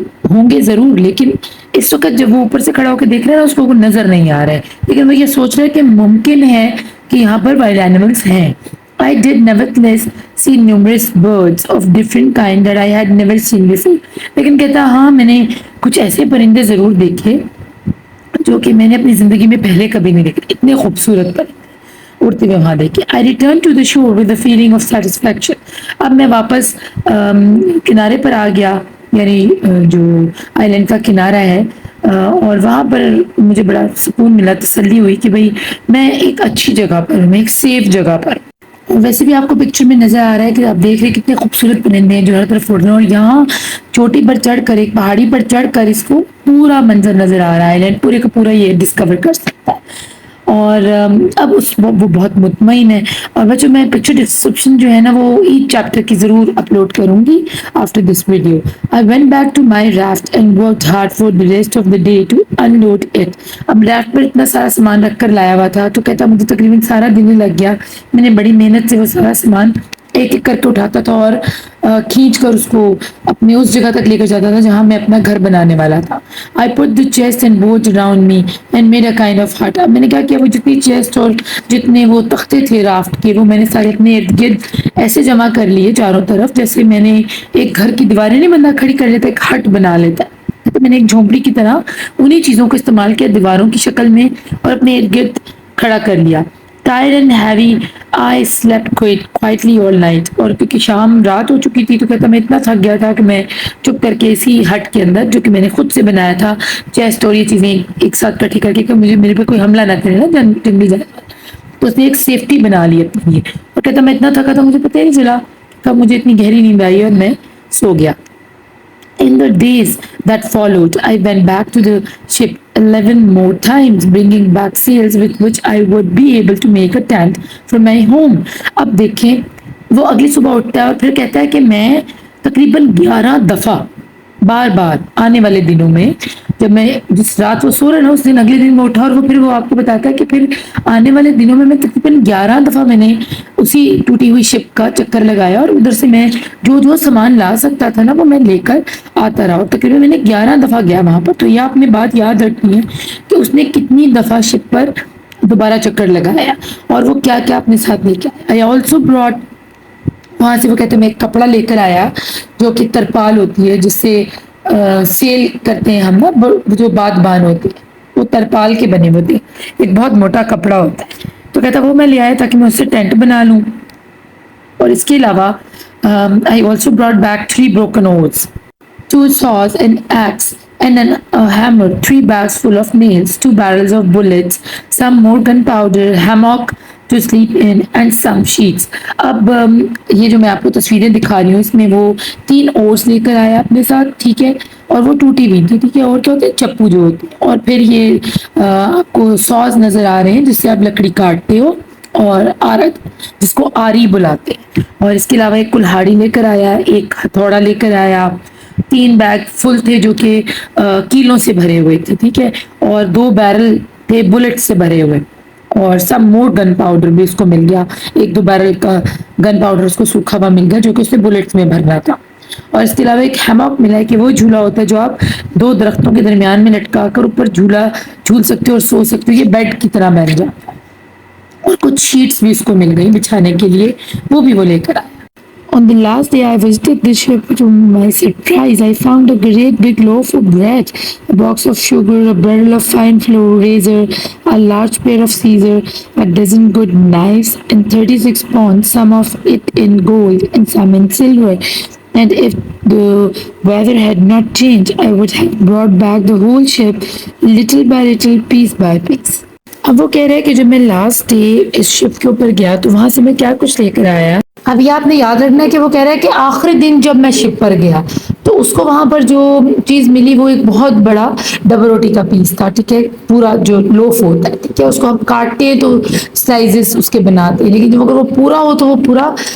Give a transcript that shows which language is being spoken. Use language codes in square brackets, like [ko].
[ur] ہوں گے ضرور لیکن اس وقت جب وہ اوپر سے کھڑا ہو کے دیکھ رہا ہے اس کو نظر نہیں آ رہا ہے، لیکن وہ یہ سوچ رہا ہے کہ ممکن ہے کہ یہاں پر وائلڈ اینیملس ہیں. [en] I did nevertheless see numerous birds of different kind that I had never seen before. [ur] لیکن کہتا ہاں میں نے کچھ ایسے پرندے ضرور دیکھے جو کہ میں نے اپنی زندگی میں پہلے کبھی نہیں دیکھے. اتنے خوبصورت پرندے اڑتے ہوئے وہاں دیکھے. [en] I returned to the shore with a feeling of satisfaction. [ur] اب میں واپس کنارے پر آ گیا، یعنی جو آئی لینڈ کا کنارہ ہے، اور وہاں پر مجھے بڑا سکون ملا، تسلی ہوئی کہ بھئی میں ایک اچھی جگہ پر ہوں، میں ایک سیف جگہ پر. ویسے بھی آپ کو پکچر میں نظر آ رہا ہے کہ آپ دیکھ رہے کتنے خوبصورت پرندے ہیں جو ہر طرف اڑ رہے ہیں، اور یہاں چوٹی پر چڑھ کر ایک پہاڑی پر چڑھ کر اس کو پورا منظر نظر آ رہا ہے، آئی لینڈ پورے کا پورا یہ ڈسکور کر سکتا ہے. اور اب وہ بہت مطمئن ہے. اور بچوں میں پکچر ڈسکرپشن جو ہے نا وہ ایچ چیپٹر کی ضرور اپلوڈ کروں گی [en] After this video. I went back to my raft and worked hard for the rest of the day to unload it. [ur] اب رافٹ پر اتنا سارا سامان رکھ کر لایا ہوا تھا تو کہتا مجھے تقریباً سارا دن ہی لگ گیا. میں نے بڑی محنت سے وہ سارا سامان ایک ایک کر کے اٹھاتا تھا اور کھینچ کر اس کو اپنے اس جگہ تک لے کر جاتا تھا جہاں میں اپنا گھر بنانے والا تھا. [en] I put the chest and boards around me and made a kind of hut. [ur] اب میں نے کیا کیا، وہ جتنی چیسٹ اور جتنے وہ تختے تھے رافٹ کے وہ میں نے سارے اپنے ارد گرد ایسے جمع کر لیے چاروں طرف، جیسے میں نے ایک گھر کی دیواریں نہیں بندہ کھڑی کر لیتا، ایک ہٹ بنا لیتا ہے. تو میں نے ایک جھونپڑی کی طرح انہی چیزوں کو استعمال کیا دیواروں کی شکل میں اور اپنے ارد گرد کھڑا کر لیا. [en] Tired and heavy, I slept quietly all night. [ur] اور کیونکہ شام رات ہو چکی تھی تو کہتا میں اتنا تھک گیا تھا کہ میں چپ کر کے اسی ہٹ کے اندر جو کہ میں نے خود سے بنایا تھا، چیسٹ اور یہ چیزیں ایک ساتھ کٹھی کر کے کہ مجھے میرے پہ کوئی حملہ نہ کرے نا جنگلی جانور، تو اس نے ایک سیفٹی بنا لی اپنے لیے. اور کہتا میں اتنا تھکا تھا مجھے پتہ ہی نہیں چلا کب مجھے اتنی گہری نیند آئی اور میں سو گیا. [en] In the days that followed, I went back to the ship 11 more times, bringing back sails with which I would be able to make a tent for my home. [ur] اب دیکھیں وہ اگلی صبح اٹھتا ہے اور پھر کہتا ہے کہ میں تقریباً 11 دفعہ بار بار آنے والے دنوں میں، جب میں جس رات وہ سو رہا نا اس دن اگلے دن میں اٹھا اور وہ پھر وہ آپ کو بتاتا ہے کہ پھر آنے والے دنوں میں تقریباً 11 دفعہ میں نے اسی ٹوٹی ہوئی شپ کا چکر لگایا اور ادھر سے میں جو سامان لا سکتا تھا نا وہ میں لے کر آتا رہا. اور تقریباً میں نے 11 دفعہ گیا وہاں پر. تو یہ آپ نے بات یاد رکھنی ہے کہ اس نے کتنی دفعہ شپ پر دوبارہ چکر لگایا اور وہ کیا کیا اپنے ساتھ لے کے آیا. [en] I also brought، [ur] وہاں سے وہ کہتے ہیں میں ایک کپڑا لے کر آیا جو کہ ترپال ہوتی ہے جس سے سیل کرتے ہیں ہم نا، جو بادبان ہوتے ہیں وہ ترپال کے بنے ہوتے ہیں، ایک بہت موٹا کپڑا ہوتا ہے، تو کہتا وہ میں لے آیا تاکہ میں اس سے ٹینٹ بنا لوں. اور اس کے علاوہ [en] I also brought back 3 broken oars, 2 saws, an axe, and a hammer, 3 bags full of nails, 2 barrels of bullets, some more gunpowder, hammock to sleep in, and some sheets. [ur] اب یہ جو میں آپ کو تصویریں دکھا رہی ہوں اس میں وہ 3 اوٹس لے کر آیا اپنے ساتھ، ٹھیک ہے، اور وہ ٹوٹی ہوئی تھی، ٹھیک ہے، اور کیا ہوتے ہیں چپو جو ہوتے ہیں، اور پھر یہ آپ کو سوز نظر آ رہے ہیں جس سے آپ لکڑی کاٹتے ہو، اور آرت جس کو آری بلاتے ہیں، اور اس کے علاوہ ایک کلہاڑی لے کر آیا، ایک ہتھوڑا لے کر آیا، 3 بیگ فل تھے جو کہ کیلوں سے بھرے ہوئے تھے، ٹھیک ہے، اور 2 بیرل تھے بلٹ سے بھرے ہوئے، اور سب مور گن پاؤڈر بھی اس کو مل گیا، 1-2 بیرل کا گن پاؤڈر اس کو سوکھا ہوا مل گیا جو کہ اس نے بلٹس میں بھرنا تھا. اور اس کے علاوہ ایک ہیماک ملا ہے کہ وہ جھولا ہوتا ہے جو آپ 2 درختوں کے درمیان میں لٹکا کر اوپر جھول سکتے ہو اور سو سکتے ہو، یہ بیڈ کی طرح بن جاتا ہے. اور کچھ شیٹس بھی اس کو مل گئی بچھانے کے لیے، وہ بھی وہ لے کر آیا. [en] On the last day I visited the ship, to my surprise, I found a great big loaf of bread, a box of sugar, a barrel of fine flour, razor, a large pair of scissors, a dozen good knives, and 36 pounds, some of it in gold and some in silver. And if the weather had not changed, I would have brought back the whole ship, little by little, piece by piece. [ur] اب وہ کہہ رہے کہ جب میں last day اس شپ کے اوپر گیا تو وہاں سے میں کیا کچھ لے کر آیا. اب یہ آپ نے یاد رکھنا ہے کہ وہ کہہ رہا ہے کہ آخری دن جب میں شپ پر گیا تو اس کو وہاں پر جو چیز ملی وہ ایک بہت بڑا ڈبل روٹی کا پیس تھا، ٹھیک ہے، پورا جو لوف ہوتا ہے، ٹھیک ہے، اس کو ہم کاٹتے ہیں تو سلائزز اس کے بناتے ہیں، لیکن جب اگر وہ پورا ہو تو وہ پورا